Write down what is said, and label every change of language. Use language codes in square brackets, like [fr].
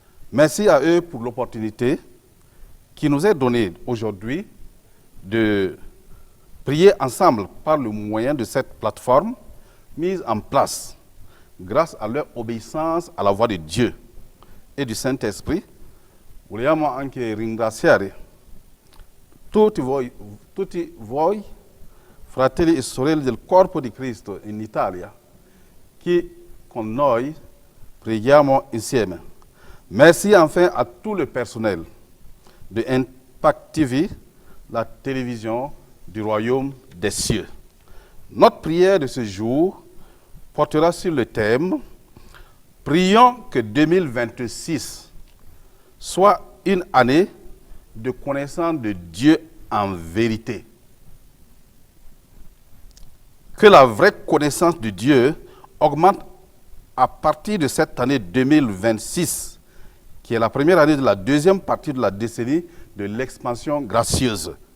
[fr] Merci à eux pour l'opportunité qui nous est donnée aujourd'hui de prier ensemble par le moyen de cette plateforme mise en place grâce à leur obéissance à la voix de Dieu et du Saint-Esprit. [it] Vogliamo anche ringraziare tutti voi, fratelli e sorelle del corpo di Cristo in Italia, che con noi preghiamo insieme. [fr] Merci enfin à tout le personnel de Impact TV, la télévision du royaume des cieux. Notre prière de ce jour portera sur le thème « Prions que 2026 soit une année de connaissance de Dieu en vérité. » Que la vraie connaissance de Dieu augmente à partir de cette année 2026, qui est la première année de la deuxième partie de la décennie de l'expansion gracieuse.